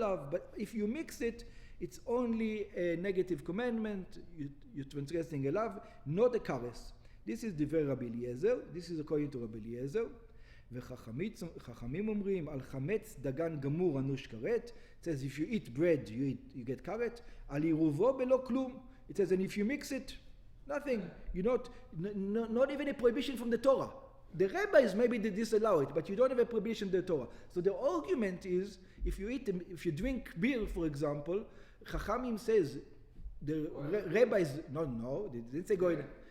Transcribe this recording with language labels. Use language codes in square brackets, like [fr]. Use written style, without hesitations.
[en] But if you mix it, it's only a negative commandment. You're transgressing a lav, not a kares. This is the very Rabbi Eliezer. This is according to Rabbi Eliezer. [he] וחכמים אומרים על חמץ דגן גמור אנוש כרת. [en] It says if you eat bread you get karet. [he] על עירובו בלא כלום. [en] It says and if you mix it, nothing. Not even a prohibition from the Torah. The rabbis maybe they disallow it, but you don't have a prohibition in the Torah. So the argument is if you drink beer, for example, Chachamim says the rabbis they didn't say go ahead.